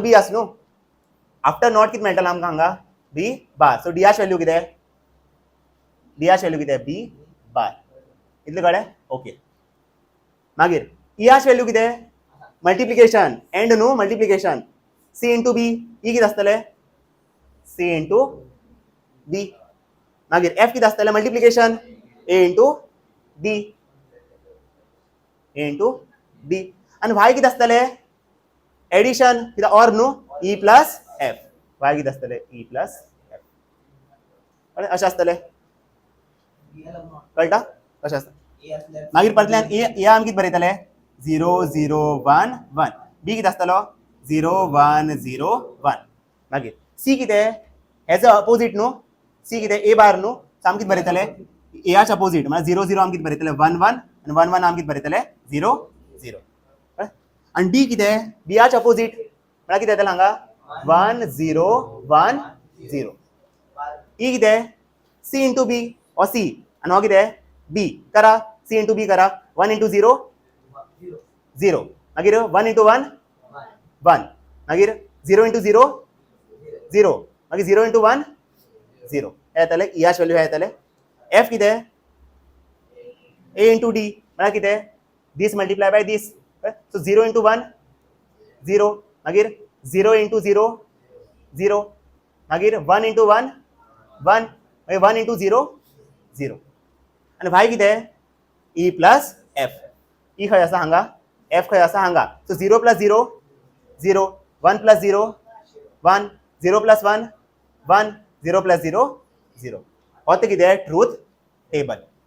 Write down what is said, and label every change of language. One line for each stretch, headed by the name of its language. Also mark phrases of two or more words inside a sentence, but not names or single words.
Konkani: बी आसा न्हू
English: after not
Konkani: कितें मेळटलें आमकां हांगा
English: B bar
Konkani: सो डीआच व्हॅल्यू कितें डीआच व्हॅल्यू कितें
English: B bar
Konkani: इतलें कळ्ळें ओके मागीर इआच व्हॅल्यू कितें
English: multiplication and
Konkani: न्हू
English: multiplication C into B
Konkani: ई कितें आसतलें
English: C into B
Konkani: मागीर एफ कितें आसतलें
English: multiplication A into D A into D
Konkani: आनी वाय कितें आसतलें एडिशन कित्याक ऑर न्हू
English: E plus F
Konkani: वाय कितें आसतलें
English: E plus F
Konkani: कळ्ळें अशें आसतलें कळटा कशें आसता मागीर परतल्यान ए आमी कितें बरयतले 0 0 1 1 बी कितें आसतलो 0 1 0 1 मागीर सी कितें हेज अपोजीट न्हू सी कितें
English: A bar
Konkani: न्हू सो आमी कितें बरयतले एआच अपोजीट म्हळ्यार 0 0 आमी कितें बरयतले 1 1 आनी 1 1 आमी कितें बरयतले 0 0 आनी डी कितें बीआच अपोजीट म्हळ्यार कितें येतलें हांगा 1 0 1 0 ई कितें
English: C into B
Konkani: हो सी आनी हो कितें बी करा
English: C into B
Konkani: करा 1 इंटू 0 0 मागीर 1 इंटू 1 1 मागीर 0 इंटू 0 0 मागीर 0 इंटू 1 0 हे येतलें इयाच व्हॅल्यू हे येतलें एफ कितें
English: A into D
Konkani: म्हळ्यार कितें
English: this multiply by this
Konkani: सो 0 इंटू 1 0 मागीर 0 इंटू 0 0 मागीर 1 इंटू 1 1 मागीर 1 इंटू 0 0 आनी वाय कितें
English: E plus F
Konkani: ई खंय आसा हांगा एफ खंय आसा हांगा सो 0 प्लस 0 0 1 प्लस 0 1 0 प्लस 1 1 0 प्लस 0 0 हो ते कितें
English: truth table